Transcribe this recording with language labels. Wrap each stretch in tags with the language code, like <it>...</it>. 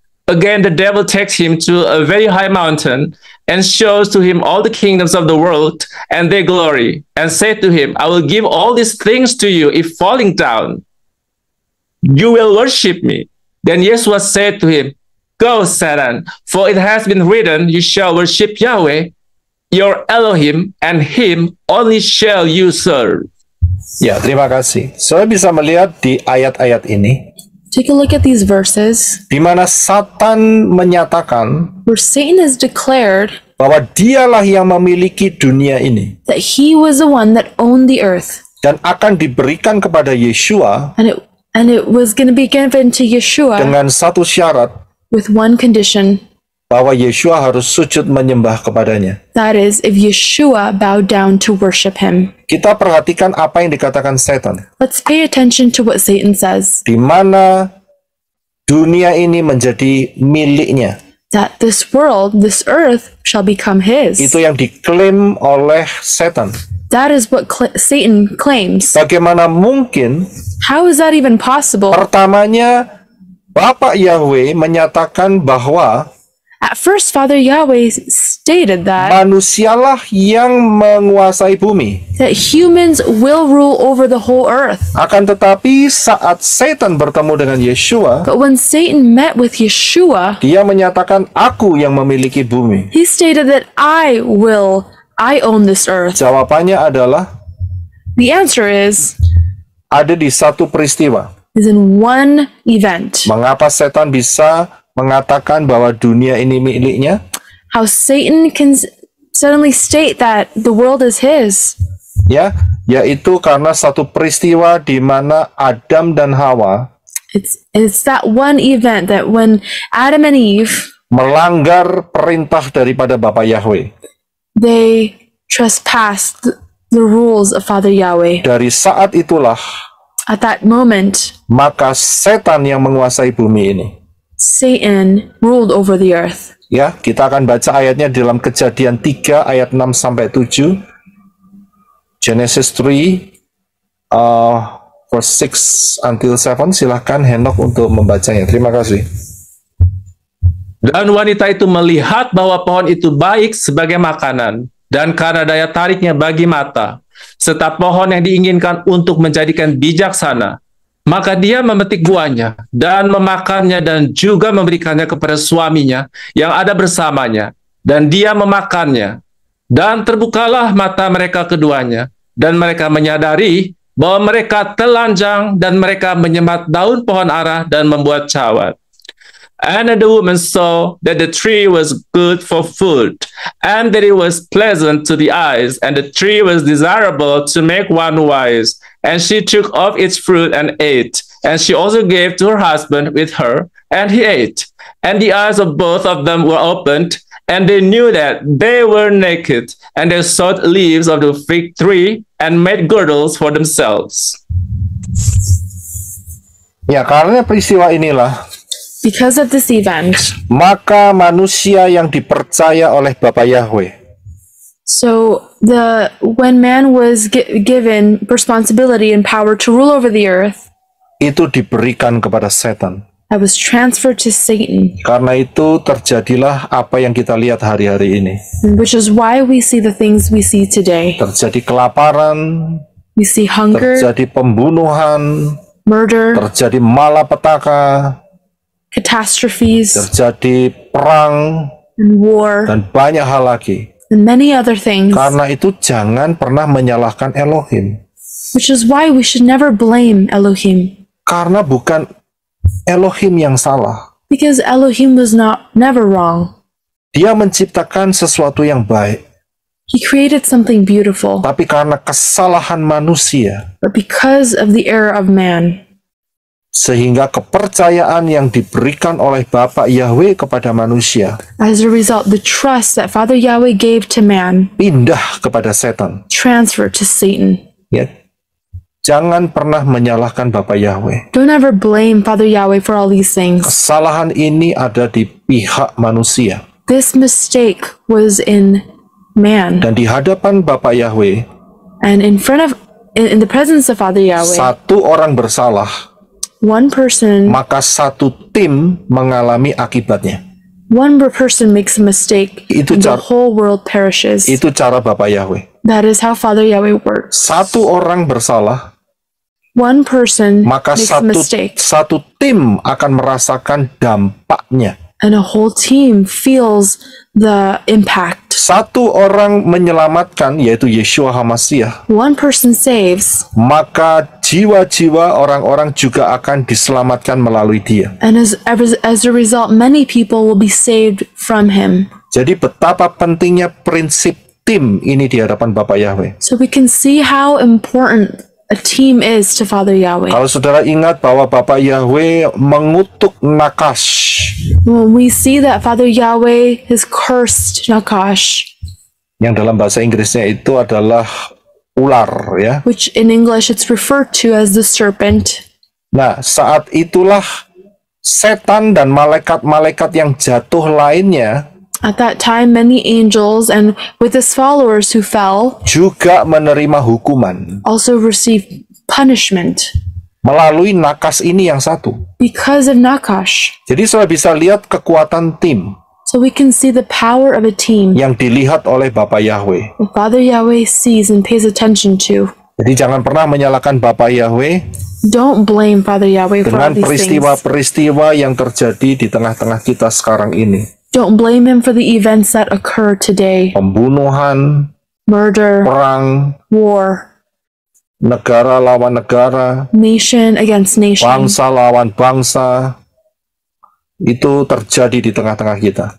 <en>Again, the devil takes him to a very high mountain and shows to him all the kingdoms of the world and their glory, and said to him, "I will give all these things to you if falling down. You will worship me." Then Yeshua said to him, "Go, Satan, for it has been written, you shall worship Yahweh, your Elohim, and him only shall you serve."</en> <id>Ya, terima kasih. Saya bisa melihat di ayat-ayat ini,</id> <en>Take a look at these verses</en> <id>di mana Satan menyatakan</id> <en>where Satan has declared</en> <id>bahwa dialah yang memiliki dunia ini</id> <en>that he was the one that owned the earth,</en> <id>dan akan diberikan kepada Yeshua</id> <en>and it was going to be given to Yeshua</en> <id>dengan satu syarat,</id> <en>with one condition.</en> <id>bahwa Yeshua harus sujud menyembah kepadanya.</id> <en>That is, if Yeshua bowed down to worship him.</en> <id>Kita perhatikan apa yang dikatakan setan.</id> <en>Let's pay attention to what Satan says.</en> <id>Di mana dunia ini menjadi miliknya.</id> <en>That this world, this earth, shall become his.</en> <id>Itu yang diklaim oleh setan.</id> <en>That is what Satan claims.</en> <id>Bagaimana mungkin?</id> <en>How is that even possible?</en> <id>Pertamanya, Bapak Yahweh menyatakan bahwa</id> <en>At first, Father Yahweh stated that</en> <id>manusialah yang menguasai bumi.</id> <en>humans will rule over the whole earth.</en> <id>Akan tetapi saat setan bertemu dengan Yeshua,</id> <en>But when Satan met with Yeshua,</en> <id>dia menyatakan, "Aku yang memiliki bumi."</id> <en>he stated that I own this earth.</en> <id>Jawabannya adalah</id> <en>The answer is</en> <id>ada di satu peristiwa.</id> <en>in one event.</en> <id>Mengapa setan bisa mengatakan bahwa dunia ini miliknya?</id> <en>How Satan can suddenly state that the world is his.</en> <id>Ya, yaitu karena satu peristiwa di mana Adam dan Hawa</id> <en>It's that one event that when Adam and Eve,</en> <id>melanggar perintah daripada Bapa Yahweh.</id> <en>they trespassed the rules of Father Yahweh.</en> <id>Dari saat itulah,</id> <en>At that moment,</en> <id>maka setan yang menguasai bumi ini.</id> <en>Satan ruled over the earth.</en> <id>Ya, kita akan baca ayatnya dalam Kejadian 3 ayat 6 sampai 7.</id> <en>Genesis 3 verse 6 until 7.</en> <id>Silahkan Henok untuk membacanya. Terima kasih. Dan wanita itu melihat bahwa pohon itu baik sebagai makanan, dan karena daya tariknya bagi mata, serta pohon yang diinginkan untuk menjadikan bijaksana, maka dia memetik buahnya dan memakannya dan juga memberikannya kepada suaminya yang ada bersamanya, dan dia memakannya. Dan terbukalah mata mereka keduanya, dan mereka menyadari bahwa mereka telanjang, dan mereka menyemat daun pohon ara dan membuat cawat.</id> <en>And the woman saw that the tree was good for food, and that it was pleasant to the eyes, and the tree was desirable to make one wise. And she took of its fruit and ate. And she also gave to her husband with her, and he ate. And the eyes of both of them were opened, and they knew that they were naked. And they sewed leaves of the fig tree and made girdles for themselves.</en> <id>Ya, karena peristiwa inilah,</id> <en>Because of this event,</en> <id>maka manusia yang dipercaya oleh Bapa Yahweh</id> <en>so when man was given responsibility and power to rule over the earth,</en> <id>itu diberikan kepada setan.</id> <en>that was transferred to Satan,</en> <id>Karena itu terjadilah apa yang kita lihat hari-hari ini.</id> <en>which is why we see the things we see today.</en> <id>Terjadi kelaparan,</id> <en>We see hunger,</en> <id>terjadi pembunuhan,</id> <en>murder,</en> <id>terjadi malapetaka,</id> <en>catastrophes,</en> <id>terjadi perang,</id> <en>and war,</en> <id>dan banyak hal lagi.</id> <en>and many other things,</en> <id>Karena itu jangan pernah menyalahkan Elohim.</id> <en>which is why we should never blame Elohim,</en> <id>Karena bukan Elohim yang salah.</id> <en>because Elohim was never wrong.</en> <id>Dia menciptakan sesuatu yang baik.</id> <en>He created something beautiful,</en> <id>Tapi karena kesalahan manusia,</id> <en>but because of the error of man,</en> <id>Sehingga kepercayaan yang diberikan oleh Bapa Yahweh kepada manusia</id> <en>As a result, the trust that Father Yahweh gave to man</en> <id>pindah kepada setan.</id> <en>transferred to Satan.</en> <id>Ya. Jangan pernah menyalahkan Bapa Yahweh.</id> <en>Don't ever blame Father Yahweh for all these things.</en> <id>Kesalahan ini ada di pihak manusia.</id> <en>This mistake was in man,</en> <id>Dan di hadapan Bapa Yahweh,</id> <en>and in the presence of Father Yahweh,</en> <id>satu orang bersalah,</id> <en>one person</en> <id>maka satu tim mengalami akibatnya.</id> <en>person makes a mistake,</en> <id>Itu</id> <en>and the</en> <id>cara-</id> <en>whole world perishes.</en> <id>Itu cara Bapa Yahweh.</id> <en>That is how Father Yahweh works.</en> <id>Satu orang bersalah,</id> <en>One person</en> <id>maka</id> <en>makes a mistake,</en> <id>satu tim akan merasakan dampaknya.</id> <en>and a whole team feels the impact.</en> <id>Satu orang menyelamatkan, yaitu Yeshua HaMashiach,</id> <en>One person saves,</en> <id>maka jiwa-jiwa orang-orang juga akan diselamatkan melalui dia.</id> <en>and as a result, many people will be saved from him.</en> <id>Jadi betapa pentingnya prinsip tim ini di hadapan Bapa Yahweh.</id> <en>So we can see how important a team is to Father Yahweh.</en> <id>Kalau saudara ingat bahwa Bapa Yahweh mengutuk Nakash,</id> <en>When we see that Father Yahweh has cursed Nakash,</en> <id>yang dalam bahasa Inggrisnya itu adalah ular, ya.</id> <en>which in English it's referred to as the serpent.</en> <id>Nah, saat itulah setan dan malaikat-malaikat yang jatuh lainnya</id> <en>At that time, many angels and with his followers who fell</en> <id>juga menerima hukuman</id> <en>also received punishment</en> <id>melalui Nakas ini yang satu.</id> <en>because of Nakash.</en> <id>Jadi saudara bisa lihat kekuatan tim</id> <en>So we can see the power of a team</en> <id>yang dilihat oleh Bapa Yahweh.</id> <en>that Father Yahweh sees and pays attention to.</en> <id>Jadi jangan pernah menyalahkan Bapa Yahweh</id> <en>Don't blame Father Yahweh for</en> <id>dengan</id> <en>all these things.</en> <id>peristiwa-peristiwa yang terjadi di tengah-tengah kita sekarang ini.</id> <en>Don't blame him for the events that occur today.</en> <id>Pembunuhan,</id> <en>Murder,</en> <id>perang,</id> <en>war,</en> <id>negara lawan negara,</id> <en>nation against nation.</en> <id>bangsa lawan bangsa, itu terjadi di tengah-tengah kita.</id>